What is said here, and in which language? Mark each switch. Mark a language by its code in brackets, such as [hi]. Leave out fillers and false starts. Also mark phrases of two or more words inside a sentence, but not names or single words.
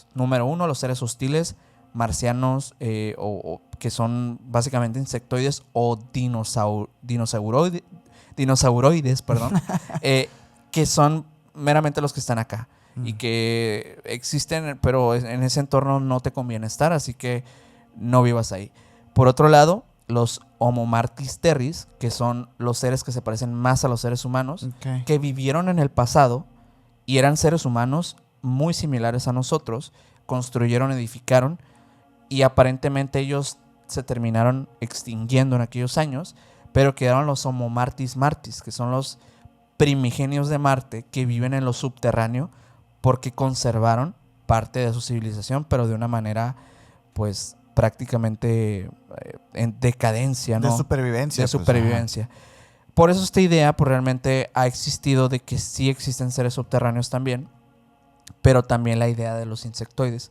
[es] Número 1, los seres hostiles marcianos, que son básicamente insectoides o dinosauroides, perdón, que son meramente los que están acá y que existen, pero en ese entorno no te conviene estar, así que no vivas ahí. Por otro lado, los Homo martis terris, que son los seres que se parecen más a los seres humanos, que vivieron en el pasado y eran seres humanos muy similares a nosotros, construyeron, edificaron, y aparentemente ellos se terminaron extinguiendo en aquellos años, pero quedaron los Homo martis martis, que son los primigenios de Marte que viven en lo subterráneo porque conservaron parte de su civilización, pero de una manera pues prácticamente en decadencia, ¿no? De supervivencia. De supervivencia. Por eso esta idea pues realmente ha existido de que sí existen seres subterráneos también, pero también la idea de los insectoides.